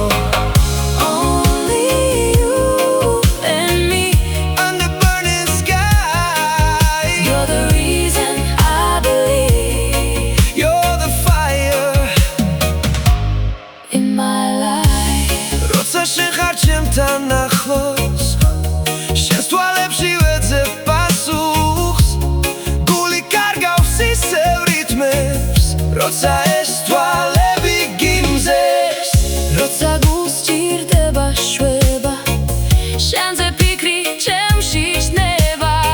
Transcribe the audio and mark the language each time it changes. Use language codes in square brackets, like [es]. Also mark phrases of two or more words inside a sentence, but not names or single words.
[en] Only you and me under burning sky You're the reason I believe You're the fire in my life [ka] როცა შენ ხარ ჩემთან ახლოს შენს თვალებში ვეძებ პასუხს გული კარგავს ისევ რითმებს როცა ეს თვალები გიმზეს როცა გულს ჭირდება შვება შენზე ფიქრი ჩემში ჩნდება